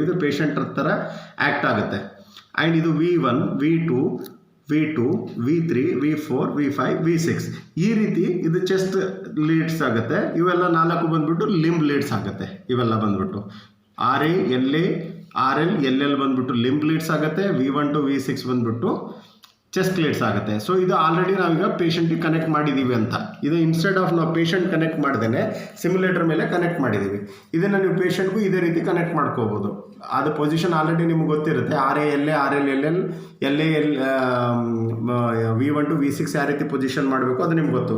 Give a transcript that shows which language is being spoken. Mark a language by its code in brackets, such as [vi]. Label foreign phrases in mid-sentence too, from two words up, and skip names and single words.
[kn] ಇದು ಪೇಷಂಟ್ ಥರ ಆ್ಯಕ್ಟ್ ಆಗುತ್ತೆ. ಆ್ಯಂಡ್ ಇದು V1, V2, V3, V4, V5, V6 ಈ ರೀತಿ ಇದು [en] chest leads [kn] ಆಗುತ್ತೆ. ಇವೆಲ್ಲ 4 ಬಂದ್ಬಿಟ್ಟು [en] limb leads [kn] ಆಗುತ್ತೆ. ಇವೆಲ್ಲ ಬಂದ್ಬಿಟ್ಟು RL, LL ಬಂದ್ಬಿಟ್ಟು [en] limb leads [kn] ಆಗುತ್ತೆ. V1 to V6 ಬಂದ್ಬಿಟ್ಟು [en] chest leads [kn] ಆಗುತ್ತೆ. ಸೊ ಇದು ಆಲ್ರೆಡಿ ನಾವೀಗ ಪೇಷಂಟಿಗೆ ಕನೆಕ್ಟ್ ಮಾಡಿದ್ದೀವಿ ಅಂತ. ಇದು [en] instead of [kn] ನಾವು [en] patient connect [kn] ಮಾಡ್ದೇ ಸಿಮ್ಯುಲೇಟರ್ ಮೇಲೆ ಕನೆಕ್ಟ್ ಮಾಡಿದ್ದೀವಿ. ಇದನ್ನು ನೀವು ಪೇಷಂಟ್ಗೂ ಇದೇ ರೀತಿ ಕನೆಕ್ಟ್ ಮಾಡ್ಕೋಬೋದು. ಅದು [en] position already [kn] ನಿಮ್ಗೆ ಗೊತ್ತಿರುತ್ತೆ. RL, LL, V1 to V6 ಯಾವ ರೀತಿ ಪೊಸಿಷನ್ ಮಾಡಬೇಕು ಅದು ನಿಮ್ಗೆ ಗೊತ್ತು.